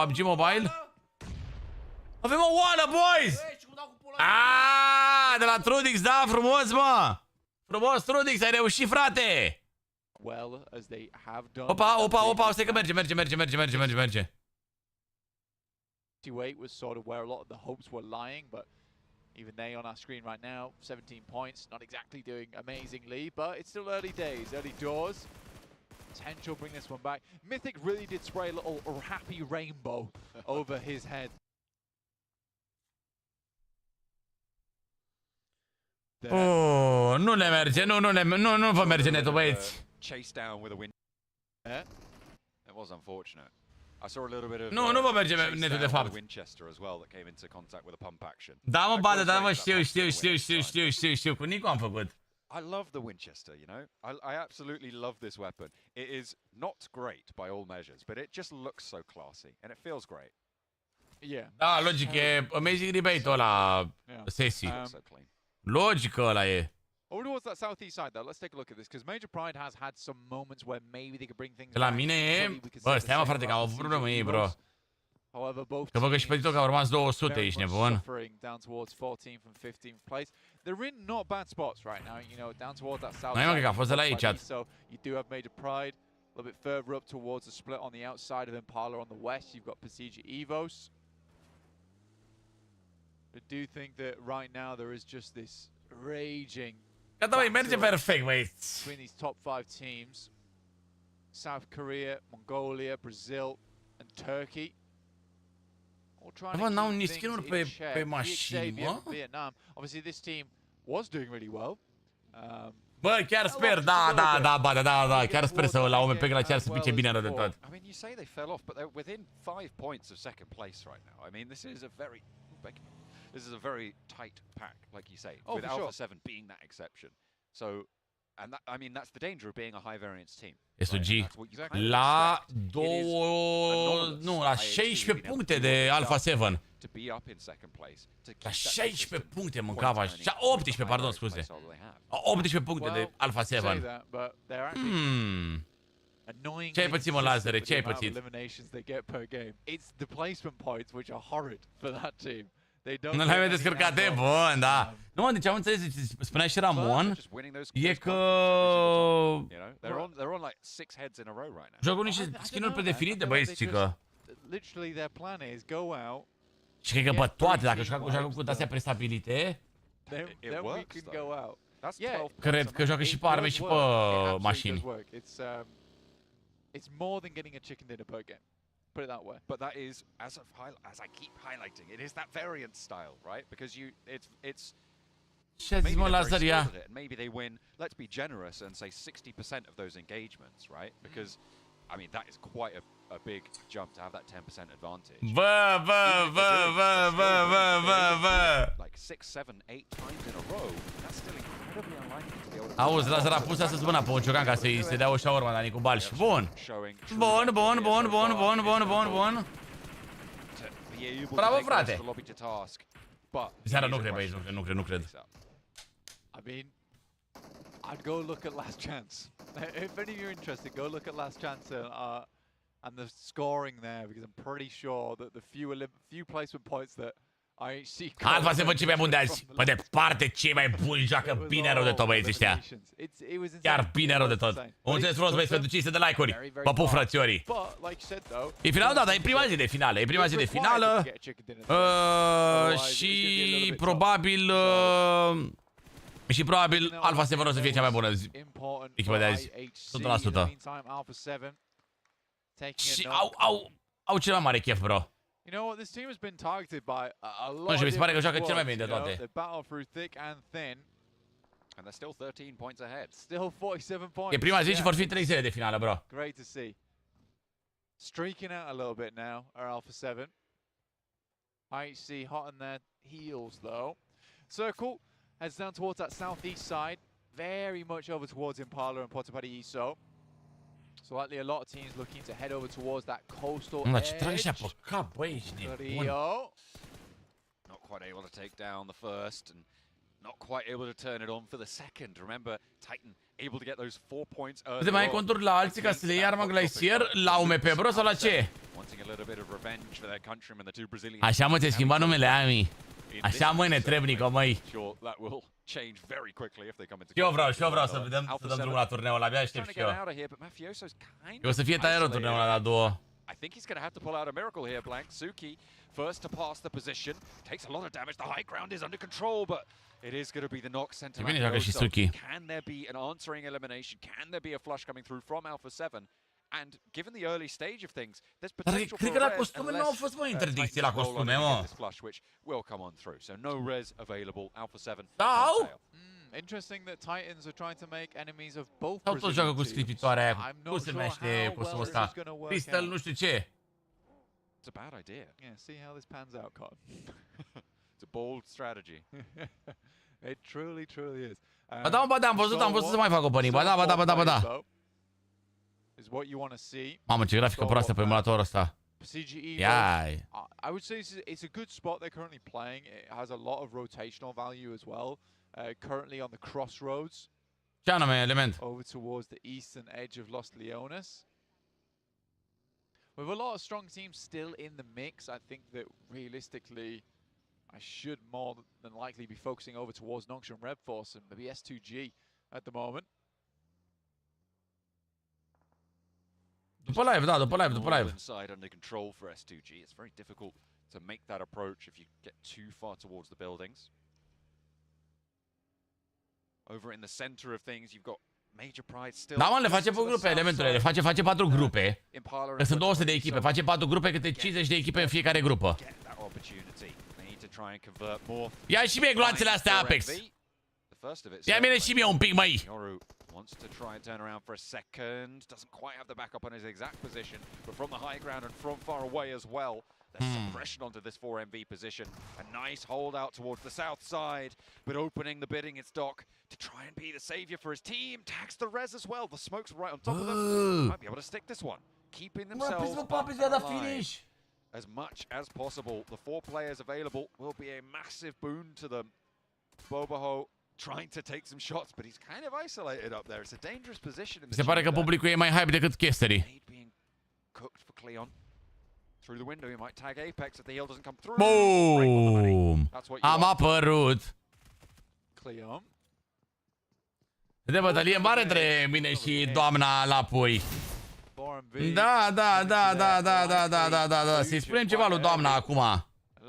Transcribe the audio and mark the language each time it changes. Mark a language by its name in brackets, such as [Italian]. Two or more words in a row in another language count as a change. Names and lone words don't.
[Romanian] PUBG Mobile? Avem o oală, boys! De la Trudix, da, frumos, mă! Frumos, Trudix, ai reușit, frate! Opa, stai că merge. [English] 28 was sort of where a lot of the hopes were lying, but even they on our screen right now, 17 points, not exactly doing amazingly, but it's still early days, early doors. Potential bring this one back. Mythic really did spray a little happy rainbow over his head. [Romanian] Nu le merge, nu vă merge netul, băieți. [English] Chased down with a win. It was unfortunate. I saw a little bit of [Romanian] nu vă merge netul de fapt. [English] Winchester as well that came into contact with a pump action. [Romanian] Da, mă, da, mă, știu, cu Nico am făcut. [English] I love the Winchester, you know? I absolutely love this weapon. It is not great by all measures, but it just looks so classy and it feels great. Yeah. [Romanian] Da, logic, e amazing debate-ul ăla, sesii. Logic ăla e. [English] Over towards that southeast side though, let's take a look at this, because Major Pride has had some moments where maybe they could bring things [Romanian] La mine e... Bă, stai mă, frate, că au avut probleme ei, bro. Că văd că și pe TikTok au rămas 200, ești nebun. [English] Down towards 14th and 15th place. They're in not bad spots right now, you know, down towards that south. [Romanian] Noi mă, că a fost de la ei, chat. [English] So you do have Major Pride a little bit further up towards the split on the outside of Impala on the west. You've got Pmgc Evos. I do think that right now there is just this raging [Romanian] Gata, băi, merge perfect, băi. [English] Between these top 5 teams, South Korea, Mongolia, Brazil and Turkey. [Romanian] Bă, n-au nici skin-uri pe mașini, mă? [English] Vietnam. Obviously this team was doing really well. [Romanian] Bă, chiar sper, da, chiar sper să la OMP la chiar să pice bine rău de tot. [English] I mean, you say they fell off, but they're within 5 points of second place right now. I mean, this is a very tight pack, like you say, with Alpha 7 being that exception. So, and that, I mean, that's the danger of being a high variance team. [Romanian] S2G la 16 puncte de Alpha 7. La 16 puncte mâncava, 18, pardon, scuze. 18 puncte de Alpha 7. Ce ai pățit, mă, Lazare? Ce ai pățit? [English] It's the placement points which are horrid for that team. [Romanian] Nu le-ai mai descărcate? Bun, da. Nu, mă, deci am înțeles, spunea și Ramon, e că... Joacă niște skin-uri predefinite, băieți, Cica. Și cred că pe toate, dacă joacă cu astea prestabilite, [English] then we works, can though. go out. That's Yeah, 12 [Romanian] Cred că joacă și pe arme și pe mașini. [English] It's more than getting a chicken dinner per game. Put it that way. But that is, as I keep highlighting, it is that variant style, right? Because it's [Romanian] Ce zis mă, Lazar, ia? [English] maybe they win. Let's be generous and say 60% of those engagements, right? Because I mean that is quite a big jump to have that 10% advantage. Like 6, 7, 8 times in a row. That's still incredibly unlikely to be able to. [Romanian] Auzi, Lazar a pus astăzi mâna pe un ciocan ca să-i se dea o șaurma, Dani, cu balși. Bun. Bun. Bravo, frate. Seara nu cred, băieți, nu cred. [English] I mean, I'd go look at Last Chance. If any of you are interested, go look at Last Chance and the scoring there, because I'm pretty sure that the few placement points that IHC. [Romanian] Alfa se văd cei mai buni de azi. Pe departe, cei mai buni joacă bine rău de tot, băieții ăștia. Chiar bine rău de tot. Mulțumesc frumos, băieți, pentru 500 de like-uri. Păpu, frățiorii. E finalul, da, dar e prima zi de finală. E prima zi de finală. Și probabil... Și probabil Alfa se vor să fie cea mai bună echipă de azi. 100%. Și au cel mai mare chef, bro. [English] You know what? This team has been targeted by a lot. [Romanian] Nu știu, mi se pare că joacă cel mai bine de toate. [English] They battle through thick and thin. And they're still 13 points ahead. Still 47 points. [Romanian] E prima zi și vor fi 3 zile de finală, bro. [English] Great to see. Streaking out a little bit now, our Alpha 7. IHC hot on their heels though. Circle heads down towards that southeast side. Very much over towards Impala and Potapati Iso. So likely a lot of teams looking to head over towards that coastal edge. [Romanian] Ce trage așa pe cap, băi, ești nebun. [English] Not quite able to take down the first and not quite able to turn it on for the second. Remember, Titan able to get those 4 points early. [Romanian] Te mai conturi la alții ca să le iei arma Glacier la UMP, bro, sau la ce? Așa, mă, ți-ai schimbat numele, Ami. Așa, măi, netrebnică, măi. Eu vreau să vedem, să dăm drumul la turneul ăla, abia aștept și eu. Eu o să fie tare turneul ăla la duo. [English] I think he's going to have to pull out a miracle here, Blank. Suki, first to pass the position, takes a lot of damage. The high ground is under control, but it is going to be the knock sent to Suki. Can there be an answering elimination? Can there be a flush coming through from Alpha 7? And given the early stage of things, there's potential for [Romanian] cred că la costume nu au fost, mă, interdicții la costume, mă. [English] Which will come on through. So no res available. Alpha 7. [Romanian] Sau? [English] Interesting that Titans are trying to make enemies of both. [Romanian] Sau tot joacă cu scripitoarea aia, cum se numește costumul ăsta? Crystal nu știu ce. [English] It's a bad idea. Yeah, see how this pans out, Con. It's a bold strategy. It truly is. [Romanian] Ba da, am văzut să mai fac opening. Ba da. [English] Is what you want to see. [Romanian] Mamă, ce grafică proastă pe emulatorul ăsta. [English] Yeah. I would say it's a good spot they're currently playing. It has a lot of rotational value as well. Currently on the crossroads. [Romanian] Ce anume element? [English] Over towards the eastern edge of Los Leones. With a lot of strong teams still in the mix, I think that realistically I should more than likely be focusing over towards Noxian Red Force and maybe S2G at the moment. [Romanian] După live. [English] Inside under control for S2G. It's very difficult to make that approach if you get too far towards the buildings. Over in the center of things, you've got Major Pride still. [Romanian] Da, mă, le face pe grupe elementele, le face 4 grupe. Că sunt 200 de echipe, face 4 grupe, câte 50 de echipe în fiecare grupă. Ia și mie gloanțele astea, Apex. Ia mie și mie un pic, măi. [English] Wants to try and turn around for a second. Doesn't quite have the backup on his exact position, but from the high ground and from far away as well. There's some pressure onto this 4MV position. A nice hold out towards the south side, but opening the bidding its dock to try and be the savior for his team. Tags the res as well. The smoke's right on top of them. Might be able to stick this one. Keeping themselves alive as much as possible. The 4 players available will be a massive boon to them. Boboho trying to take some shots, but he's kind of isolated up there. It's a dangerous position in the. [Romanian] Se pare că publicul e mai hype decât chesterii. [English] Cooked for Cleon. Through the window, he might tag Apex if the heal doesn't come through. Boom! [Romanian] Am apărut. Cleon. De bătălie mare între mine și doamna Lapui. Da. Să-i spunem ceva lui doamna acum.